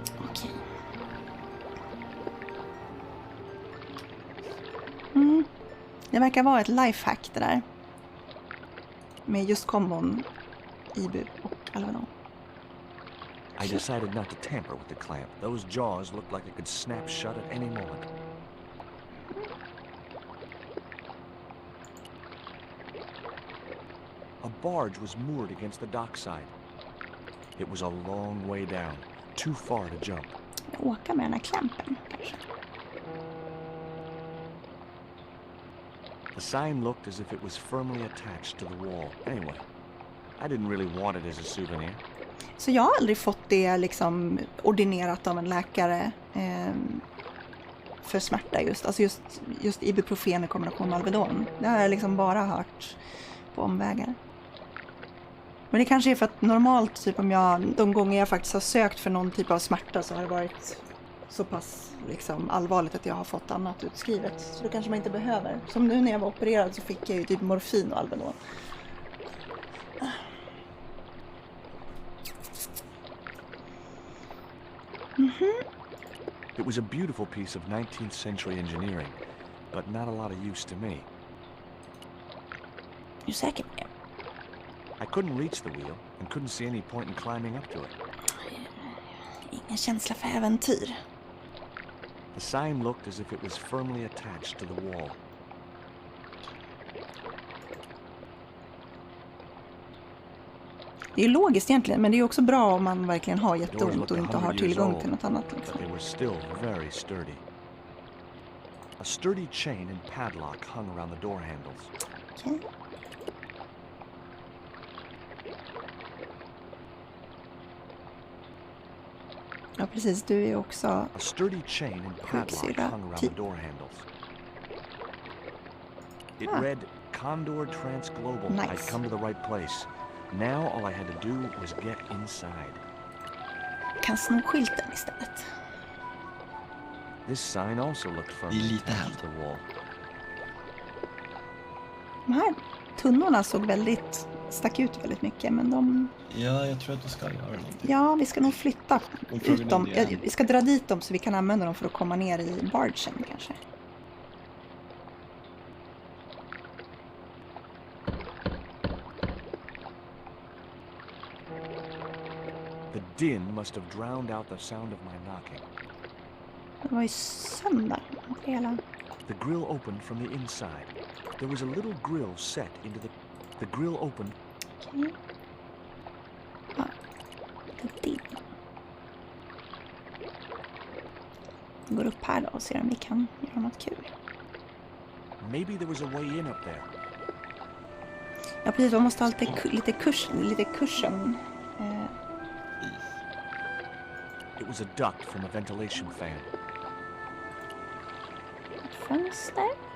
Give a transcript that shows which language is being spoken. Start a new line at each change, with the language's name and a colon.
Swedish: Okej. Det verkar vara ett lifehack det där. Med just kombon Ibu och Alvedon.
English: I decided not to tamper with the clamp. Those jaws looked like it could snap shut at any moment. A barge was moored against the dockside. It was a long way down, too far to jump.
Swedish: Åka med den här klampen, kanske.
English: The sign looked as if it was firmly attached to the wall. Anyway, I didn't really want it as a souvenir.
Swedish: Så jag har aldrig fått det liksom ordinerat av en läkare för smärta just. Alltså just ibuprofen i kombination med Alvedon. Det har jag liksom bara hört på omvägar. Men det kanske är för att normalt typ de gånger jag faktiskt har sökt för någon typ av smärta så har det varit så pass liksom allvarligt att jag har fått annat utskrivet. Så det kanske man inte behöver. Som nu när jag var opererad så fick jag ju typ morfin och Alvedon.
English: It was a beautiful piece of 19th century engineering, but not a lot of use to me. You're
Swedish: säker på det?
English: I couldn't reach the wheel and couldn't see any point in climbing up to it.
Swedish: Ingen känsla för äventyr.
English: The sign looked as if it was firmly attached to the wall.
Swedish: Det är logiskt egentligen, men det är också bra om man verkligen har jätteont och inte har tillgång till något annat. Liksom.
English: But they were still very sturdy. A sturdy chain and padlock hung around the door handles. Okay.
Swedish: Ja, precis. Du är också
English: A sturdy chain and padlock hung around the door handles. It read Condor Transglobal. Nice. I'd come to the right place. Now all I had to do was get inside.
Swedish: Kan sno skylten istället.
English: This sign also looked firmly attached to the wall.
Swedish: De här tunnorna stack ut väldigt mycket, men de... Ja, jag tror att du ska göra någonting. Ja, vi ska nog flytta ut dem. Vi ska dra dit dem så vi kan använda dem för att komma ner i bargen kanske.
English: The din must have drowned out the sound of my knocking.
Swedish: Det var ju söndag. Hela...
English: The grill opened from the inside. There was a little grill set into the grill opened. Okay.
Swedish: Ja, det. Vi går upp här då och ser om vi kan göra något kul.
English: Maybe there was a way in up there.
Swedish: Ja, precis. Man måste ha lite cushion.
English: It was a duct from a ventilation fan.
Swedish: Fönster.